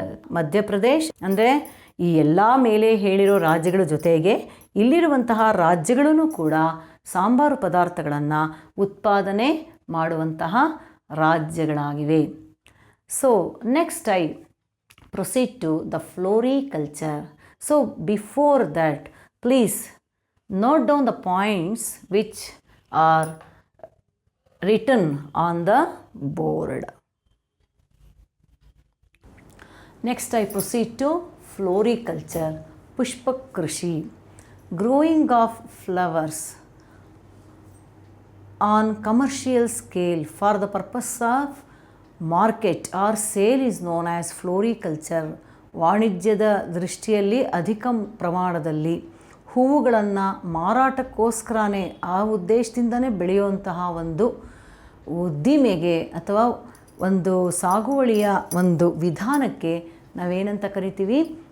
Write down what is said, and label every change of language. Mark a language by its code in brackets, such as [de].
[kn] ಮಧ್ಯಪ್ರದೇಶ್ ಅಂದರೆ ಈ ಎಲ್ಲ ಮೇಲೆ ಹೇಳಿರೋ ರಾಜ್ಯಗಳ ಜೊತೆಗೆ ಇಲ್ಲಿರುವಂತಹ ರಾಜ್ಯಗಳೂ ಕೂಡ ಸಾಂಬಾರು ಪದಾರ್ಥಗಳನ್ನು ಉತ್ಪಾದನೆ ಮಾಡುವಂತಹ ರಾಜ್ಯಗಳಾಗಿವೆ. [en] So next I proceed to the floriculture. So before that, please note down the points which are written on the board. Next I proceed to floriculture, pushpak krishi, growing of flowers on commercial scale for the purpose of market or sale is known as floriculture. [kn] ವಾಣಿಜ್ಯದ ದೃಷ್ಟಿಯಲ್ಲಿ ಅಧಿಕ ಪ್ರಮಾಣದಲ್ಲಿ ಹೂವುಗಳನ್ನು ಮಾರಾಟಕ್ಕೋಸ್ಕರನೇ ಆ ಉದ್ದೇಶದಿಂದನೇ ಬೆಳೆಯುವಂತಹ ಒಂದು ಉದ್ದಿಮೆಗೆ ಅಥವಾ ಒಂದು ಸಾಗುವಳಿಯ ಒಂದು ವಿಧಾನಕ್ಕೆ ನಾವೇನಂತ ಕರಿತೀವಿ?